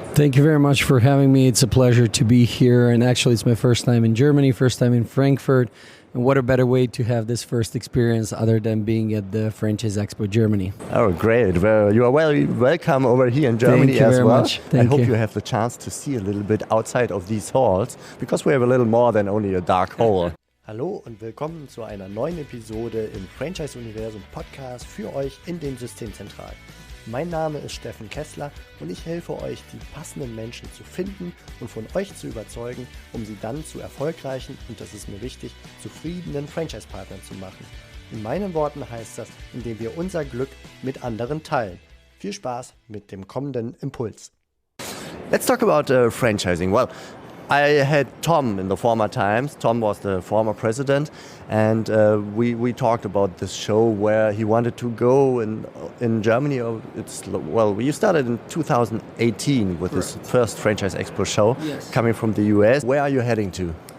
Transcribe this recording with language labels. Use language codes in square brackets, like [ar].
[en] Thank you very much for having me. It's a pleasure to be here, and actually it's my first time in Germany, first time in Frankfurt. And what a better way to have this first experience other than being at the Franchise-Expo Germany. Oh, great. Well, you are welcome over here in Germany as well. I hope you have the chance to see a little bit outside of these halls, because we have a little more than only a dark hall. [de] Hallo und willkommen zu einer neuen Episode im Franchise-Universum Podcast für euch in den Systemzentralen. Mein Name ist Steffen Kessler und ich helfe euch, die passenden Menschen zu finden und von euch zu überzeugen, um sie dann zu erfolgreichen und, das ist mir wichtig, zufriedenen Franchise-Partnern zu machen. In meinen Worten heißt das, indem wir unser Glück mit anderen teilen. Viel Spaß mit dem kommenden Impuls. [en] Let's talk about franchising. Well, I had Tom in the former times. Tom was the former president, and we talked about this show where he wanted to go in Germany. You started in 2018 with this first Franchise-Expo show, coming from the US. Where are you heading to?